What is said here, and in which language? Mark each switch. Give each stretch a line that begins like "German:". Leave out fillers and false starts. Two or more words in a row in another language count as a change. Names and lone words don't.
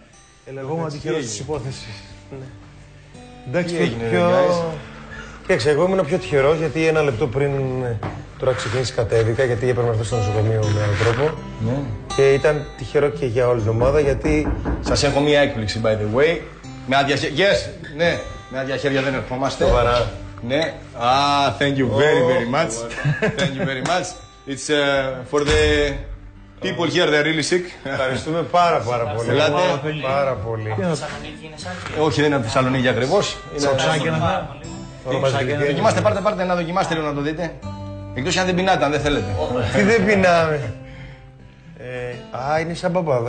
Greek: Ελεγόμαστε τυχερός της υπόθεσης. Εντάξει, τι έγινε, Κοίταξε, εγώ ήμουν πιο τυχερός γιατί ένα λεπτό πριν τώρα ξεκίνηση κατέβηκα γιατί έπρεπε να έρθω στο νοσοκομείο με έναν τρόπο. Ναι. Και ήταν τυχερό και για όλη την ομάδα γιατί. Σας έχω μία έκπληξη,
English: by the way.
Greek: Με άδεια χέρια. Yes, ναι, με άδεια χέρια δεν ερχόμαστε. Σοβαρά. Ναι.
English: Thank you very much. Thank you very much. It's for the people here, they're really sick.
Greek: Ευχαριστούμε πάρα πολύ. Ελάτε. Πάρα πολύ. Θεσσαλονίκη είναι, Σάκη. Όχι, δεν είναι από Θεσσαλονίκη ακριβώς. Δοκιμάστε, πάρτε να δοκιμάστε λίγο να το δείτε. Εκτός αν δεν πεινάτε, αν δεν θέλετε. Τι δεν πεινάμε. Είναι σαν παπάδα.